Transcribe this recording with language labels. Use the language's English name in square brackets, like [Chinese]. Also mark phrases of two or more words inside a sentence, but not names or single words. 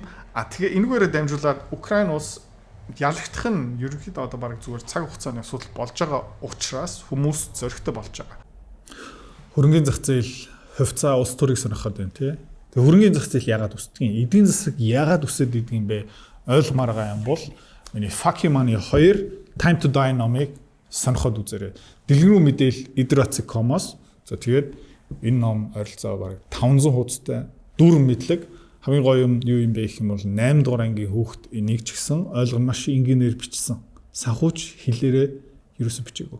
[Mongolian] Тэгээ энэгээрээ дамжуулаад Украин улс ялагдах нь ерөнхийдөө одоо бараг зүгээр цаг хугацааны асуудал болж байгаа учраас хүмүүс зөрөгтэй болж байгаа. Хөрөнгөний зах зээл хувьцаа улс төрийг сонирхоод байна тий. Тэгээ хөрөнгөний зах зээл яагаад өсдөг юм? Эдийн засаг яагаад өсөд идэг юм бэ? Ойлгомоор байгаа юм бол миний fuck you money 2 time to die номыг сонирхоод үзээрэй. Дэлгэрэнгүй мэдээлэл idratsi.com-оос. За тэгээд энэ ном ойролцоо бараг 500 хуудастай дүүрэн мэдлэг хамгийн гоё юм юу юм бэ гэх юм бол 8 дугаар ангийн хүүхэд энийг ч гэсэн ойлгох маш энгийнээр бичсэн. Санхүүч хэлээрээ ерөөсө бичээгүй.